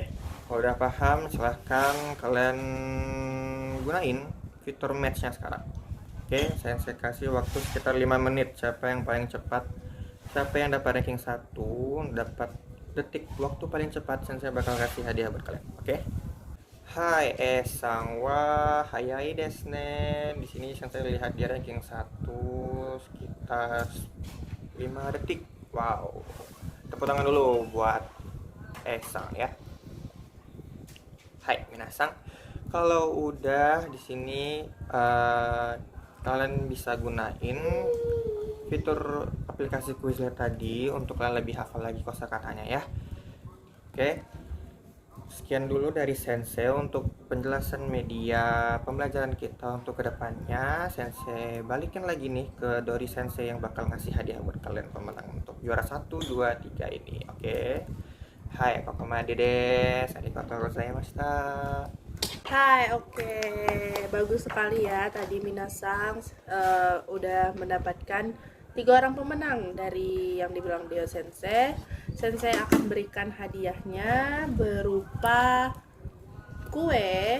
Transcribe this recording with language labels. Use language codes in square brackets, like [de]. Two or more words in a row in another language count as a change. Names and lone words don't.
[id] Kalau udah paham, silahkan kalian gunain fitur match-nya sekarang. Oke, Sensei kasih waktu sekitar 5 menit. Siapa yang paling cepat, siapa yang dapat ranking 1, dapat detik waktu paling cepat, Sensei bakal kasih hadiah buat kalian. [ja] Oke. はい Esang は 速い です ね. [id] Di sini saya lihat dia ranking 1 sekitar 5 detik. Wow. Tepuk tangan dulu buat Esang ya. [ja] はい 皆さん. [id] Kalau udah di sini kalian bisa gunain fitur aplikasi Quizlet tadi untuk kalian lebih hafal lagi kosakatanya ya. Oke. Sekian dulu dari Sensei untuk penjelasan media pembelajaran kita untuk kedepannya. Sensei balikin lagi nih ke Dori Sensei yang bakal ngasih hadiah buat kalian pemenang untuk juara 1, 2, 3 ini. [ja] Oke. Hai, ここまで です. ありがとう ございました. Hai, oke. [id] Bagus sekali ya tadi minasang udah mendapatkan 3 orang pemenang dari yang dibilang Dio Sensei. Sensei akan berikan hadiahnya berupa kue.